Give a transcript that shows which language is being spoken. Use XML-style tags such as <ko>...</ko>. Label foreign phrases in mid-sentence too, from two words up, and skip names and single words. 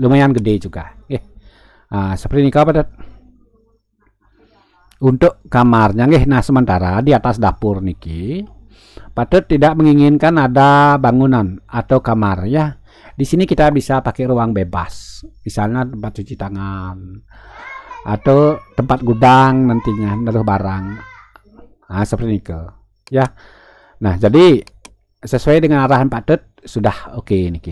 <id>Lumayan gede juga. Seperti ini Padet. Untuk kamarnya nggih. Nah, sementara di atas dapur niki Padet tidak menginginkan ada bangunan atau kamar ya. Di sini kita bisa pakai ruang bebas. Misalnya tempat cuci tangan atau tempat gudang nantinya naruh barang. Seperti ini ya. Nah, jadi sesuai dengan arahan Padet sudah oke niki.</id>